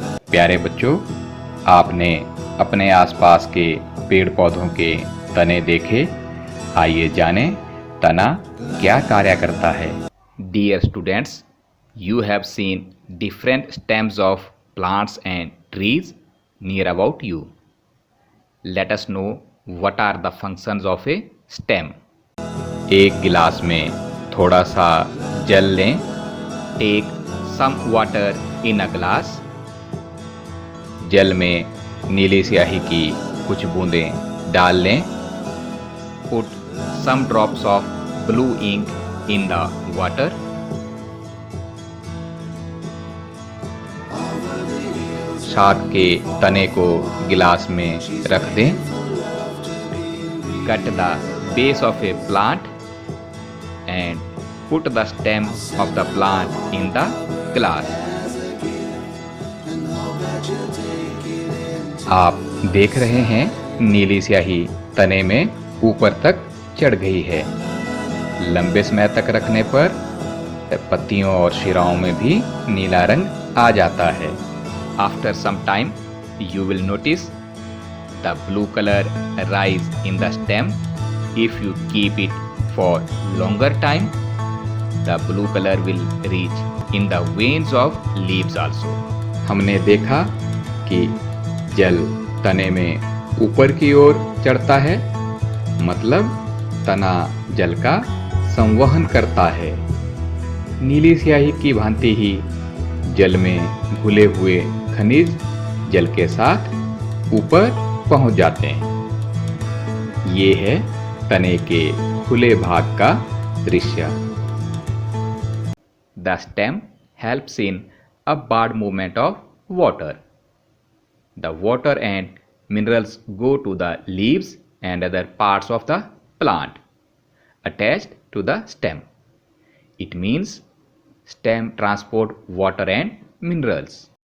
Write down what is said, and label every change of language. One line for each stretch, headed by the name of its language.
Hindi: प्यारे बच्चों, आपने अपने आसपास के पेड़ पौधों के तने देखे? आइए जानें तना क्या कार्य करता है।
English: Dear students, you have seen different stems of plants and trees near about you. Let us know what are the functions of a stem.
Hindi: एक गिलास में थोड़ा सा जल लें।
English: Take some water in a glass.
Hindi: जल में नीली स्याही की कुछ बूंदें डाल लें।
English: Put some drops of blue ink in the water.
Hindi: शाक के तने को गिलास में रख दें।
English: Cut the base of a plant and put the stem of the plant in the glass.
Hindi: आप देख रहे हैं नीली स्याही तने में ऊपर तक चढ़ गई है। लंबे समय तक रखने पर पत्तियों और शिराओं में भी नीला रंग आ जाता है।
English: After some time, you will notice the blue color rise in the stem. If you keep it for longer time, the blue color will reach in the veins of leaves also.
Hindi: हमने देखा कि जल तने में ऊपर की ओर चढ़ता है, मतलब तना जल का संवहन करता है। नीली स्याही की भांति ही जल में घुले हुए खनिज जल के साथ ऊपर पहुंच जाते हैं। ये है तने के खुले भाग का दृश्य।
English: The stem helps in upward movement of water. The water and minerals go to the leaves and other parts of the plant attached to the stem. It means stem transport water and minerals.